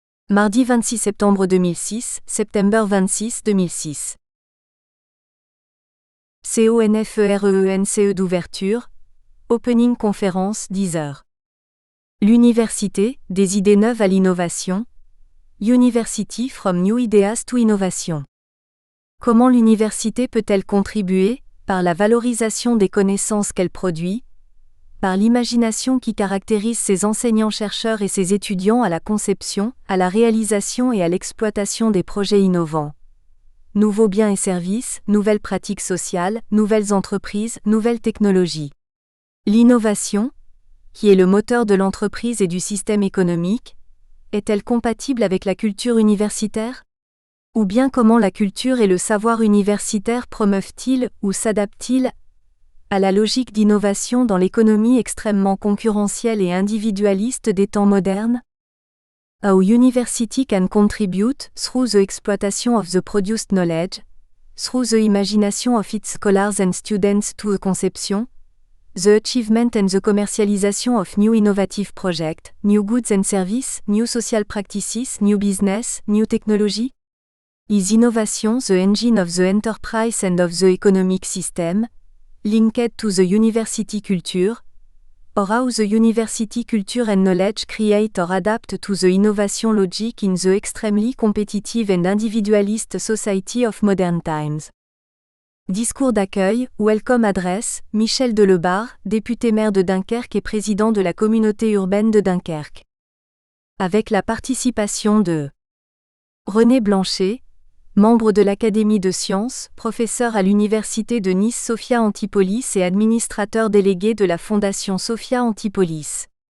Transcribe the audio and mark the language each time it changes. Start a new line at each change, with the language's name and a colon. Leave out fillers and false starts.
French: Mardi 26 septembre 2006,
English: September 26 2006.
French: CONFERENCE d'ouverture,
English: Opening Conférence
French: 10h. L'université, des idées neuves à l'innovation.
English: University from New Ideas to Innovation.
French: Comment l'université peut-elle contribuer, par la valorisation des connaissances qu'elle produit, par l'imagination qui caractérise ses enseignants-chercheurs et ses étudiants à la conception, à la réalisation et à l'exploitation des projets innovants. Nouveaux biens et services, nouvelles pratiques sociales, nouvelles entreprises, nouvelles technologies. L'innovation, qui est le moteur de l'entreprise et du système économique, est-elle compatible avec la culture universitaire ? Ou bien comment la culture et le savoir universitaire promeuvent-ils ou s'adaptent-ils à la logique d'innovation dans l'économie extrêmement concurrentielle et individualiste des temps modernes?
English: How university can contribute, through the exploitation of the produced knowledge, through the imagination of its scholars and students to the conception, the achievement and the commercialization of new innovative projects, new goods and services, new social practices, new business, new technology? Is innovation the engine of the enterprise and of the economic system, linked to the university culture, or how the university culture and knowledge create or adapt to the innovation logic in the extremely competitive and individualist society of modern times?
French: Discours d'accueil,
English: Welcome Address,
French: Michel Delebarre, député-maire de Dunkerque et président de la communauté urbaine de Dunkerque. Avec la participation de René Blanchet, membre de l'Académie de sciences, professeur à l'Université de Nice Sophia Antipolis et administrateur délégué de la Fondation Sophia Antipolis.